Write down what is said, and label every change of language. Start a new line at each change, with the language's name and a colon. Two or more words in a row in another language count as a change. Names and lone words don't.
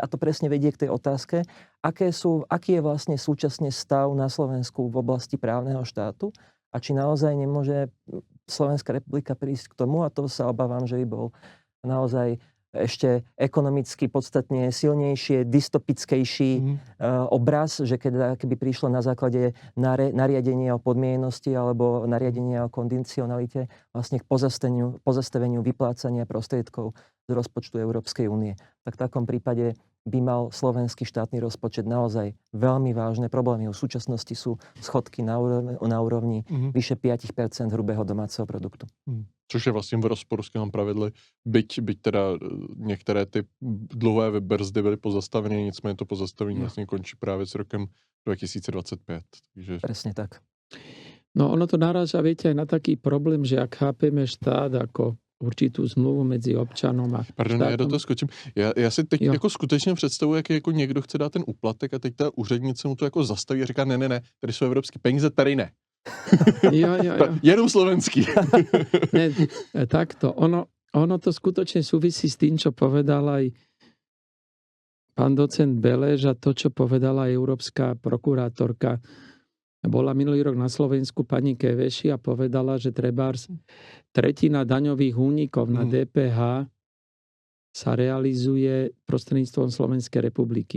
Slovak: A to presne vedie k tej otázke, aký je vlastne súčasne stav na Slovensku v oblasti právneho štátu a či naozaj nemôže Slovenská republika prísť k tomu, a to sa obávam, že by bol naozaj ešte ekonomicky podstatne silnejšie, dystopickejší obraz, že keby prišlo na základe nariadenia o podmiennosti alebo nariadenia o kondicionalite vlastne k pozastaveniu vyplácania prostriedkov z rozpočtu Európskej únie. Tak v takom prípade by mal slovenský štátny rozpočet naozaj veľmi vážne problémy. V súčasnosti sú schodky na úrovni vyše 5% hrubého domáceho produktu.
Czech: Což je vlastně v rozporu s těmi pravidly, byť teda některé ty dlouhé brzdy byly pozastaveny, nicméně to pozastavení vlastně končí právě s rokem 2025. Takže...
Slovak: Presne tak. No ono to naráža, viete, aj na taký problém, že ak chápeme štát ako určitú zmluvu mezi občanom a
Czech: Pardon,
Slovak: štátom.
Czech: já do toho skočím. Já si teď jako skutečně představuji, jak jako někdo chce dát ten úplatek a teď ta úřednice mu to jako zastaví a říká ne, tady jsou evropské peníze, tady ne. Jo. Jenom slovenský. Ne, takto.
Slovak: Ono to skutočne súvisí s tým, čo povedal aj pán docent Beleš a to, čo povedala európska prokurátorka. Bola minulý rok na Slovensku pani Keveši a povedala, že trebárs tretina daňových únikov na DPH sa realizuje prostredníctvom Slovenskej republiky.